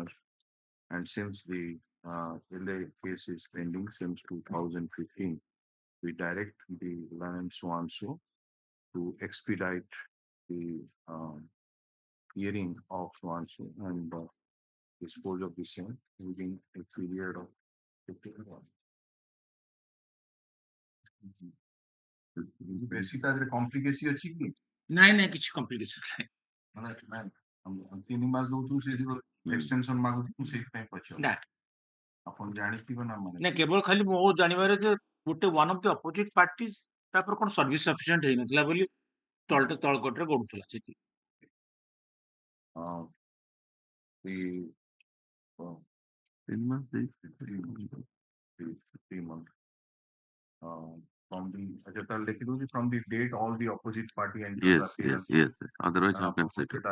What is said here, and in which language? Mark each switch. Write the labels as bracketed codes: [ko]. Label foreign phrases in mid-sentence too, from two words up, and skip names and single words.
[en] And since the LA case is pending since 2015, we direct the Land Swanso to expedite the hearing of Swanso and dispose of the same within a period of 15 months. [or] ବେଶୀ ତା ଦେହରେ କମ୍ପ୍ଲିକେସି ଅଛି କି ନାଇଁ କିଛି କମ୍ପ୍ଲିକେସନ ନାହିଁ ମାନେ 3 ମାସ ଦଉଛୁ ସେଇଠି ଏକ୍ସଟେନସନ ମାଗୁଛୁ ମୁଁ ସେଇଥିପାଇଁ ପଚାରୁଛି ଆପଣ ଜାଣିଥିବେ ନା ମାନେ କେବଳ ଖାଲି ମୋ ଜାଣିବାରେ ଯେ ଗୋଟେ [en] one of the opposite party [or] ତାପରେ କଣ [en] service sufficient [or] ହେଇନଥିଲା ବୋଲି ତଳକୋଟରେ ଗଡୁଥିଲା ସେଠି [en] from the date all the opposite party and yes. Otherwise, how can say it?